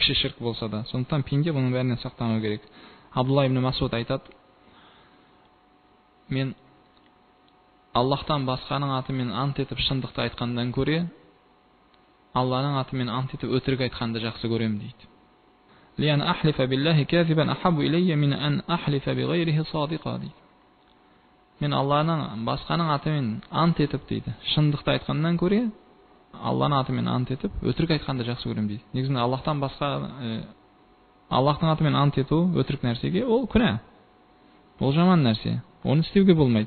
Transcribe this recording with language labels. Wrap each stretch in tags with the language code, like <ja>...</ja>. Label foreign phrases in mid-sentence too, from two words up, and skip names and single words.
<kk>кіші ширк болса да. Сондықтан пенде бұның бәрінен сақтану керек. Абдулла ибн Масуд айтады: мен Аллахтан басқаның атымен ант етіп шындықты айтқандан көре, Алланың атымен ант етіп өтірік айтқанды жақсы көремін дейді.</kk> <ar>لأن أحلف بالله كاذبا أحب إلي من أن أحلف بغيره صادقا дейді.</ar> <kk>Мен Алланың басқаның атымен ант етіп дейді, шындықты айтқаннан көре, Алланың атымен ант етіп өтірік айтқанды жақсы көремін дейді. Негізінде Аллахтан басқа Аллахтың атымен ант ету өтірік нәрсеге ол күнә. Ол жаман нәрсе. Оны істеуге болмайды.</kk>